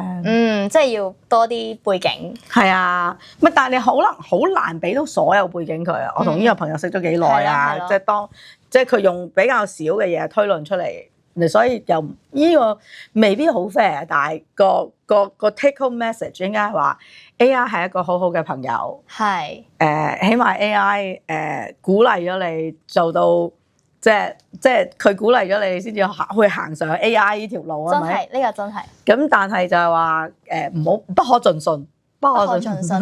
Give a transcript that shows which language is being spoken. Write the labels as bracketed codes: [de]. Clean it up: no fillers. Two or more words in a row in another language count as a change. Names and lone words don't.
[yue] 即係要多啲背景。係啊，但係你好難俾到所有背景佢啊。我同呢個朋友識咗幾耐啊，即係佢用比較少嘅嘢推論出嚟，所以又呢個未必好 fair，但係個 [en] take home message [yue] 應該係話 AI 係一個好好嘅朋友。係起碼 AI 鼓勵咗你做到。即係佢鼓勵咗你先至去行上 AI 呢條路啊，係咪？呢個真係。咁但係就係話不可盡信，不可盡信，